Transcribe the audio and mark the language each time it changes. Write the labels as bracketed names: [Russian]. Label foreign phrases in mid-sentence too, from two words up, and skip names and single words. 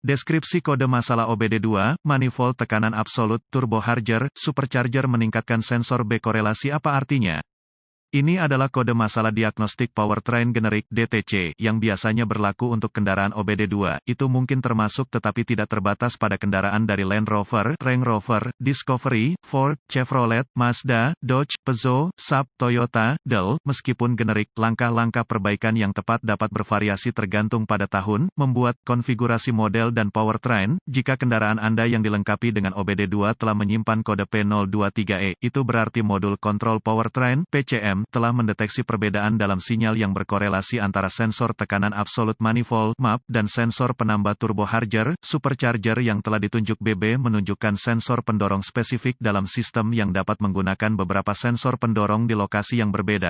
[Indonesian] Deskripsi kode masalah OBD2, manifold tekanan absolut, turbocharger, supercharger meningkatkan sensor B. Korelasi apa artinya? Ini adalah kode masalah diagnostik powertrain generik (DTC) yang biasanya berlaku untuk kendaraan OBD2. Itu mungkin termasuk tetapi tidak terbatas pada kendaraan dari Land Rover, Range Rover, Discovery, Ford, Chevrolet, Mazda, Dodge, Peugeot, Saab, Toyota, Dell. Meskipun generik, langkah-langkah perbaikan yang tepat dapat bervariasi tergantung pada tahun, membuat, konfigurasi model dan powertrain. Jika kendaraan Anda yang dilengkapi dengan OBD2 telah menyimpan kode P023E, itu berarti modul kontrol powertrain (PCM) telah mendeteksi perbedaan dalam sinyal yang berkorelasi antara sensor tekanan absolut manifold (MAP) dan sensor penambah turbocharger, supercharger yang telah ditunjuk BB menunjukkan sensor pendorong spesifik dalam sistem yang dapat menggunakan beberapa sensor pendorong di lokasi yang berbeda.